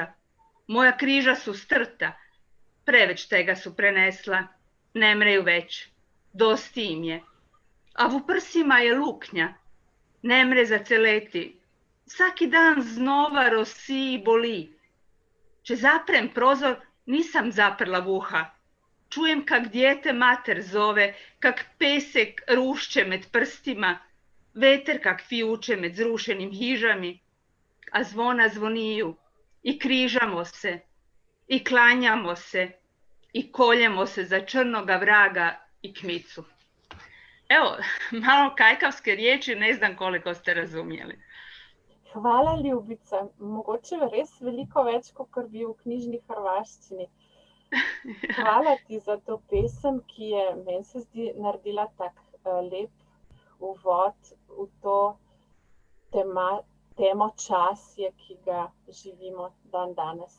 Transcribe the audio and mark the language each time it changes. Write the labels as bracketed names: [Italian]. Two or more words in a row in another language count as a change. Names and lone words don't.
[Croatian] Moja križa su strta, preveć tega su prenesla, ne mreju već, dosti im je. A v prsima je luknja, ne mre zaceleti. Svaki dan znova rosi i boli. Če zaprem prozor, nisam zaprla vuha. Čujem kak dijete mater zove, kak pesek rušće med prstima, veter kak fijuče med zrušenim hižami, a zvona zvoniju i križamo se, i klanjamo se, i koljemo se za črnoga vraga i kmicu. Evo, malo kajkavske riječi, ne znam koliko ste razumjeli. [Slovenian] Hvala, Ljubica. Mogoče res veliko več, kot bi v knjižni hrvaščini. Hvala ti za to pesem, ki je, meni se zdi, naredila tak lep uvod v to temo časje, ki ga živimo dan danes.